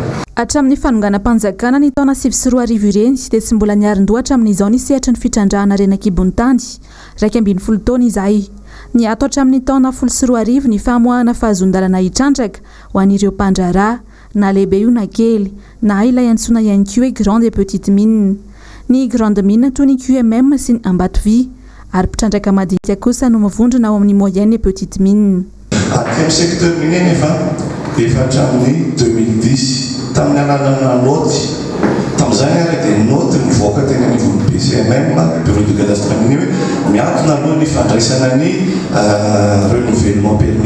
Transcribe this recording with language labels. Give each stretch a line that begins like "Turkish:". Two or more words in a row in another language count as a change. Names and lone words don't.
Malagasy: Hatramin'ny fanonganam-panjakana ny taona 2024 ireny dia tsy mbola niarin-dohatra amin'izao ny sehatra ny fitrandrahana arena kibon'ny tany 12 taona izay. Ny ato hatramin'ny taona 2024 ny famoahana fahazon-dalana hitrandraka ho an'ireo mpandraharaha na lehibe io na kely na ilay antsona ihany koa hoe
French: grande et petite mine.
Malagasy: Ny
French: grande mine
Malagasy: toy ny QMM sy ny Ambatovy ary mpitrandraka madinika kosa no mivondrona ao amin'ny
French: moyenne et petite mine.
Malagasy: Amin'ny
French: secteur minier
Malagasy: efa hatramin'ny 2010 tamin'ny alalana noty tamin'izany ary dia noty mivoaka teny anivon'ny BCMM
French: bureau de cadastre minier
Malagasy: hoe miantona aloha ny fandraisana ny
French: renouvellement permis.